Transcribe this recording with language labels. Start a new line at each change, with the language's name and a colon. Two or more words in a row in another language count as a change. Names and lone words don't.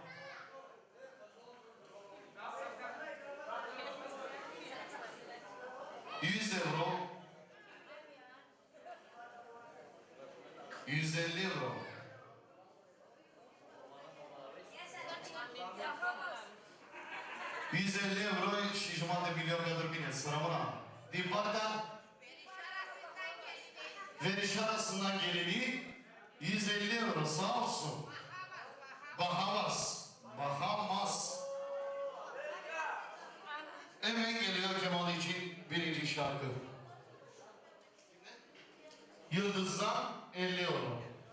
Romanian: €100, 150 euro. €150 și jumătate de milion pentru bine, să rămână. Din partea
Turkish: verișoarasından geleni 150 euro, sağ olsun. Bahamas. Hemen geliyor Kemal için birinci şarkı. Yıldız'dan 50 euro.